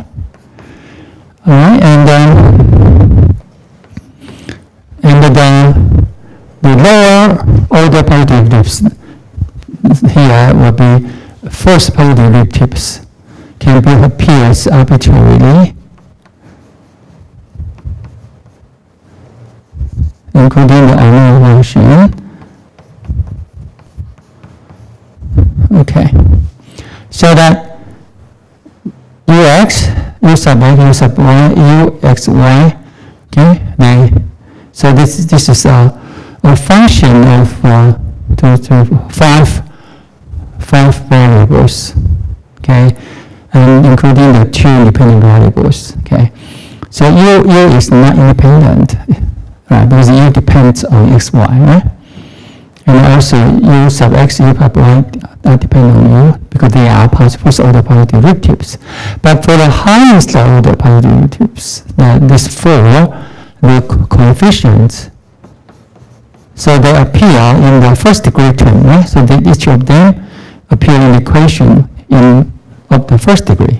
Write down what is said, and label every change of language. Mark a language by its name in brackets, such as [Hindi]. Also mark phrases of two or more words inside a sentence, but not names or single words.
[English] All right, and the lower order partial derivatives here will be first partial derivatives can be appears arbitrarily, including the unknown function. Okay, so that ux, u sub x, u sub y, uxy, okay, so this is a function of five variables, okay, and including the two independent variables, okay. So u is not independent, right, because u depends on x, y, right? And also u sub x, u sub y depend on u because they are first order partial derivatives. But for the highest order partial derivatives, these four, the coefficients, so they appear in the first degree term, right? So each of them appear in the equation in of the first degree.